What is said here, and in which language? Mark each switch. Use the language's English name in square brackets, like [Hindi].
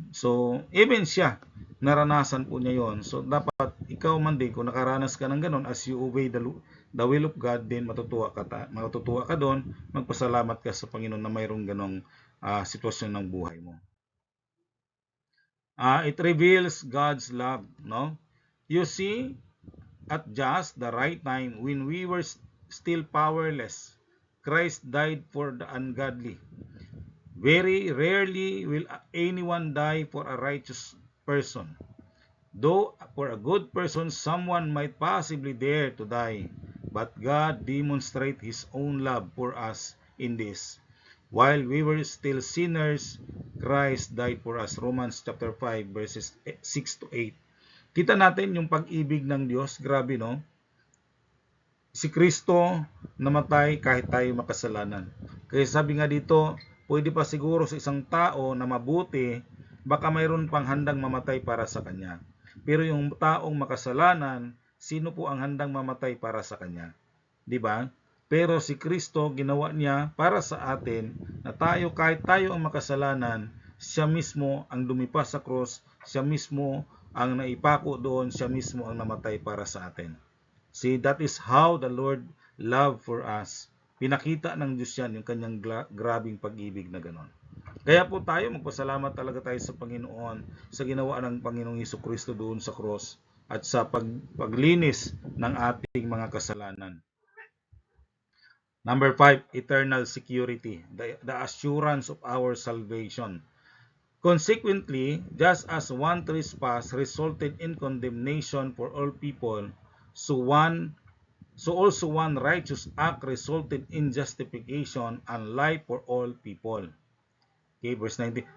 [Filipino] So, even siya naranasan po niya 'yon. So, dapat ikaw man din kung nakaranas ka ng ganun, [English] as you obey the will of God, [Filipino] din matutuwa ka doon, magpasalamat ka sa Panginoon na mayroong ganong sitwasyon ng buhay mo. [English] It reveals God's love, no? You see, at just the right time, when we were still powerless, Christ died for the ungodly. Very rarely will anyone die for a righteous person. Though for a good person, someone might possibly dare to die. But God demonstrates His own love for us in this. While we were still sinners, Christ died for us. Romans chapter 5 verses 6 to 8. [Filipino] Kita natin yung pag-ibig ng Diyos. Grabe, no? Si Kristo namatay kahit tayo makasalanan. Kaya sabi nga dito, pwede pa siguro sa isang tao na mabuti, baka mayroon pang handang mamatay para sa kanya. Pero yung taong makasalanan, sino po ang handang mamatay para sa kanya? 'Di ba? Pero si Kristo, ginawa niya para sa atin na tayo, kahit tayo ang makasalanan, siya mismo ang dumipas sa cross, siya mismo ang naipako doon, siya mismo ang namatay para sa atin. [English] See, that is how the Lord loved for us. [Filipino] Pinakita ng Diyos yan, yung kanyang grabing pag-ibig na ganon. Kaya po tayo, magpasalamat talaga tayo sa Panginoon sa ginawa ng Panginoong Hesukristo doon sa cross at sa paglinis ng ating mga kasalanan. [English] Number 5, eternal security, the assurance of our salvation. Consequently, just as one trespass resulted in condemnation for all people, so also one righteous act resulted in justification and life for all people. Okay, verse 19.